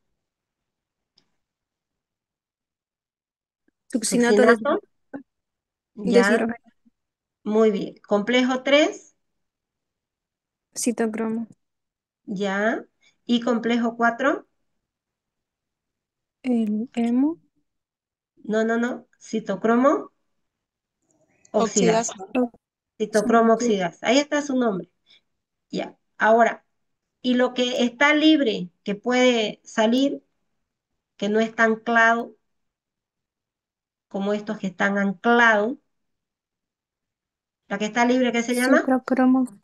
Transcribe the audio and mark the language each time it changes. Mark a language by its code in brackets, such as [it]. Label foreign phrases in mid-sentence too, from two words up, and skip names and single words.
[es] Succinato de, succinato, ya, deshidrogenado. muy bien. Complejo 3, Citocromo. ya. Y complejo 4, El hemo. no, citocromo oxidasa. Oxidasa. Citocromo Oxidasa. oxidasa. Ahí está su nombre, ya. Ahora, y lo que está libre, que puede salir, que no está anclado, como estos que están anclados. La que está libre, ¿qué se llama? Citocromo C.